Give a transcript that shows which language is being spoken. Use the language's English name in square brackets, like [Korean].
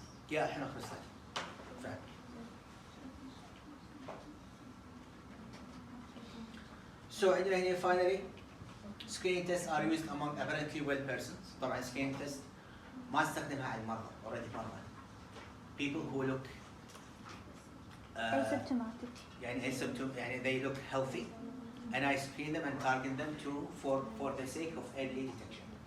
[Arabic] يا احنا خلصنا. فعلا. [English] So [Arabic] عندنا هنا [English] finally screening tests are used among apparently well persons. [Arabic] طبعا screening test ما استخدمها على المرضى already مرضى. [English] People who look asymptomatic. [Arabic] يعني يعني [English] they look healthy and I screen them and target them for the sake of early detection.